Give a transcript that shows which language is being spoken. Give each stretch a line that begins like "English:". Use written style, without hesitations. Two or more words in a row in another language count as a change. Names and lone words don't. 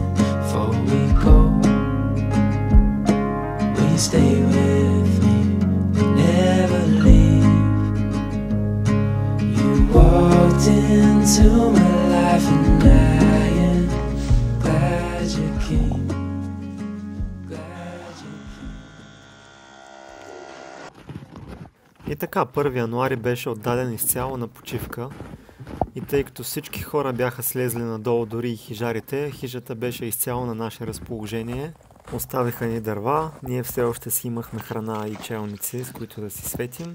English: Before we go, will you stay with me and never leave? You walked into my life and I am glad you came, glad you came.
Bulgarian: И така, 1 януари беше отдаден изцяло на почивка и тъй като всички хора бяха слезли надолу, дори и хижарите, хижата беше изцяло на наше разположение. Оставиха ни дърва, ние все още си имахме храна и челници, с които да си светим.